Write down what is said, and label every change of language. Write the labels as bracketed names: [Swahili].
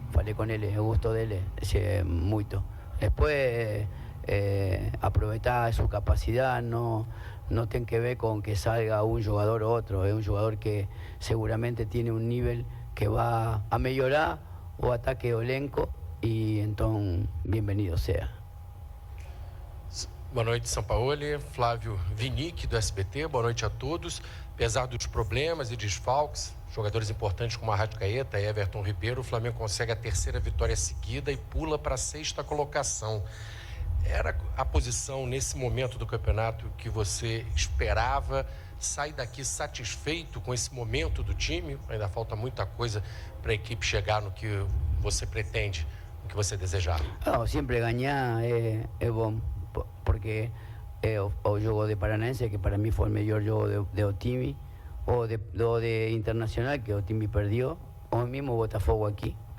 [Portuguese] Falei com ele, eu gosto dele muito. [Spanish] Después aprovechar su capacidad no tiene que ver con que salga un jugador u otro. Es un jugador que seguramente tiene un nivel que va a mejorar [Portuguese] o ataque o elenco, [Spanish] y entonces bienvenido sea. [Portuguese] Boa noite, Sampaoli. Flávio Vinick, do SBT. Boa noite a todos. Apesar dos problemas e desfalques, jogadores importantes como Arrascaeta e Everton Ribeiro, o Flamengo consegue a terceira vitória seguida e pula para a 6ª colocação. Era a posição nesse momento do campeonato que você esperava? Sai daqui satisfeito com esse momento do time? Ainda falta muita coisa para a equipe chegar no que você pretende, no que você desejava. [Spanish] No, siempre ganhar es bom, porque [Portuguese] o jogo de Paranaense, [Spanish] que para mí fue el mejor juego de Otimi, o de Internacional, que Otimi perdió, o el mismo Botafogo aquí.